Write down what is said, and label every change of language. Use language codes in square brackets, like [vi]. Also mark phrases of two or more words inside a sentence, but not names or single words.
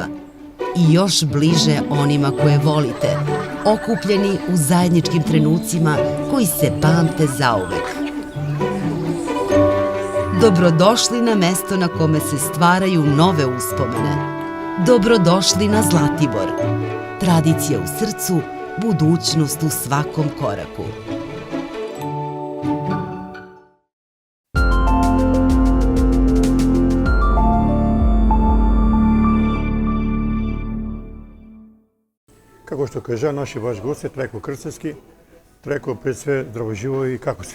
[sr] I još bliže onima koje volite, okupljeni u zajedničkim trenucima koji se pamte zauvek. Dobrodošli na mesto na kome se stvaraju nove uspomene. Dobrodošli na Zlatibor. Tradicija u srcu, budućnost u svakom koraku. [mk] Како што кажа наши ваш гост е Трајко Крстевски. Трајко, пред све здраво живо и како си?